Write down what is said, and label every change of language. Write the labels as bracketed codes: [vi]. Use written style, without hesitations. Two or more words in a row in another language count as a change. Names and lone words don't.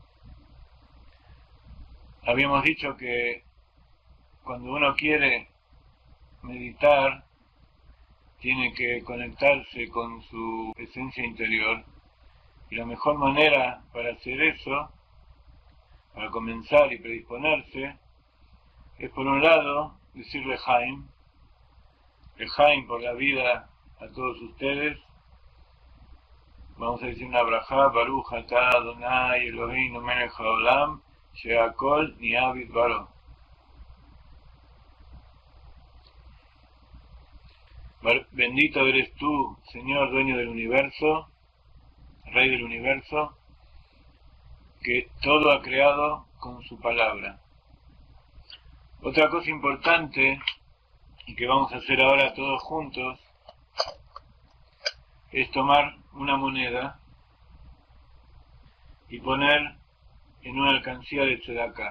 [es] Habíamos dicho que cuando uno quiere meditar, tiene que conectarse con su esencia interior, y la mejor manera para hacer eso, para comenzar y predisponerse, es por un lado decirle L'chaim por la vida a todos ustedes. Vamos a decir una brajá, [he] ברוך אתה אדוני אלוהינו מלך העולם, שהכל נהיה בדברו. [es] Bendito eres tú, Señor, dueño del universo, Rey del universo, que todo ha creado con su palabra. Otra cosa importante, y que vamos a hacer ahora todos juntos, es tomar una moneda y poner en una alcancía de tzedakah.